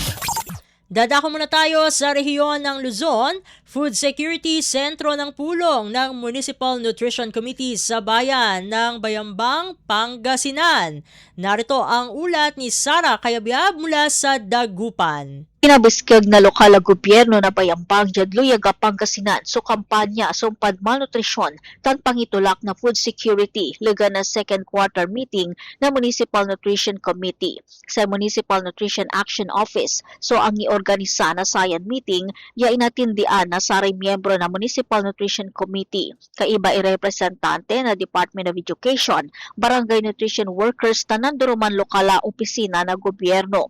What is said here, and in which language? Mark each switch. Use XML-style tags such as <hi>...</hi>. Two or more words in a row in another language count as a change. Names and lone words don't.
<tl>Dadako muna tayo sa rehiyon ng Luzon. Food Security Sentro ng pulong ng Municipal Nutrition Committee sa bayan ng Bayambang, Pangasinan. Narito ang ulat ni Sara Kayabyab mula sa Dagupan.</tl> <pag>Kinabiskeg na lokal na gobyerno na Bayambang Jadluyag Pangasinan so kampanya sumpad malnutrisyon tan pangitulak na</pag> <en>food security</en> <pag>lega na</pag> <en>second quarter meeting</en> <pag>na Municipal Nutrition Committee sa Municipal Nutrition Action Office. So ang iorganisa na sayan meeting ya inatindian na saray miyembro na Municipal Nutrition Committee kaiba i-representante na Department of Education, barangay</pag> <en>nutrition workers</en> <pag>tanan duruman lokal na opisina na gobyerno.</pag>